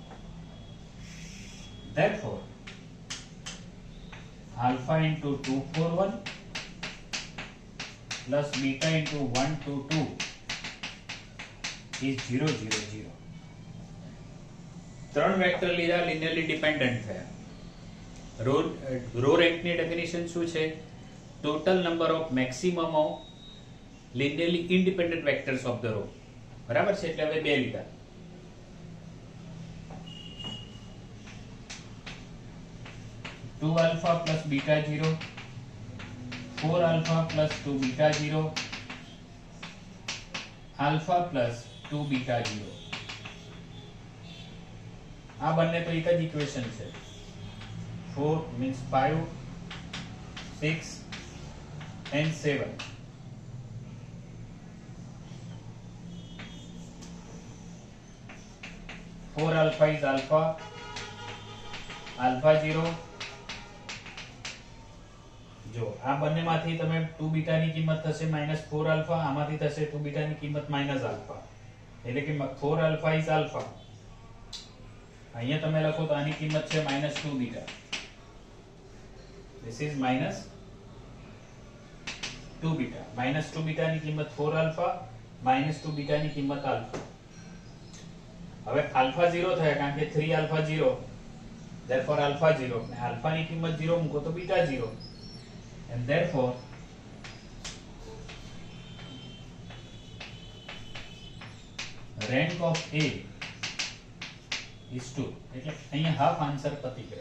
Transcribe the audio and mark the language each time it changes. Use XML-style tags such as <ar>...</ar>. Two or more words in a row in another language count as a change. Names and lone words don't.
<en>therefore alpha into 2 4 1 plus beta into 1 2 2 is 0 0 0.</en> <gu>ત્રણ વેક્ટર લીધા,</gu> <en>linearly dependent થયા. row rank</en> <gu>ની ડેફિનેશન શું છે?</gu> <en>total number of maximum of linearly independent vectors of the row.</en> <gu>બરાબર છે? એટલે હવે બે લીધા.</gu> <en>Two alpha plus beta 0, 4 alpha plus 2 beta 0, alpha plus 2 beta 0.</en> <gu>આ બંને તો એક જ ઇક્વેશન છે.</gu> <en>4 means 5 6 and 7. Four alpha is alpha, alpha 0.</en> <gu>જો આ બંનેમાંથી તમે 2 બીટા ની કિંમત થશે -4 અલ્ફા, આમાંથી થશે 2 બીટા ની કિંમત -અલ્ફા, એટલે કે</gu> <en>4 alpha is alpha.</en> <gu>અહીંયા તમે લખો તો આની કિંમત છે -2 બીટા.</gu> <en>This is -2 beta.</en> <gu>-2 બીટા ની કિંમત 4 અલ્ફા, -2 બીટા ની કિંમત અલ્ફા. હવે અલ્ફા 0 થયા કારણ કે 3 અલ્ફા 0, therefore અલ્ફા 0, અને અલ્ફા ની કિંમત 0 મૂકો તો બીટા 0,</gu> <en>and therefore rank of A is 2.</en> <gu>એટલે અહીંયા</gu> <en>half answer</en> <gu>પતી ગયો.</gu>